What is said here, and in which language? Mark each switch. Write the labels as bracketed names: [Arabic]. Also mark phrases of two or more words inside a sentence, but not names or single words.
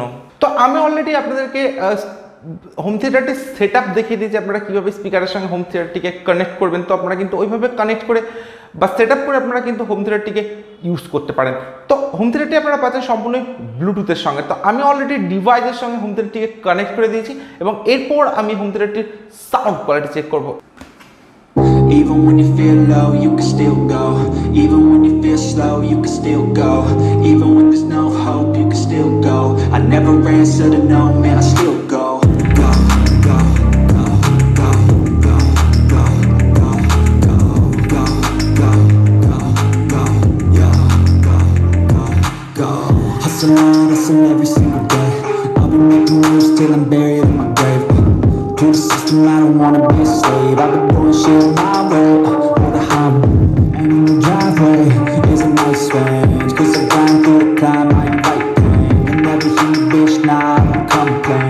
[Bangla] তো আমি অলরেডি আপনাদেরকে [English] home theatre set up [Bangla] দেখিয়ে দিয়েছি আপনারা কীভাবে স্পিকারের সঙ্গে [English] home theatre connect [Bangla] করবেন। তো আপনারা কিন্তু ওইভাবে কানেক্ট করে বা [English] set up [Bangla] করে আপনারা কিন্তু [English] home theatre use [Bangla] করতে পারেন। তো [English] home theatre [Bangla] আপনারা পাচ্ছেন সম্পূর্ণ ব্লুটুথের সঙ্গে। তো আমি অলরেডি ডিভাইসের সঙ্গে [English] home theatre connect [Bangla] করে দিয়েছি এবং এরপর আমি [English] home theatre sound quality check [Bangla] করব। [English] Even when you feel low, you can still go. Even when you feel slow, you can still go. Even when there's no hope, you can still go. I never answer to no, man, I still go. Go, go, go, go, go, go, go, go, go, go, go, go, yeah, go, go, go. Hustle on, hustle every single day. I'll be making moves till I'm buried in my grave. To the system, I don't wanna be a slave. I've been doing shit my way, with a highway. And in the driveway is a nice range. Cause I'm grind through the climb, I invite pain. And never hear me, bitch, nah, I don't complain.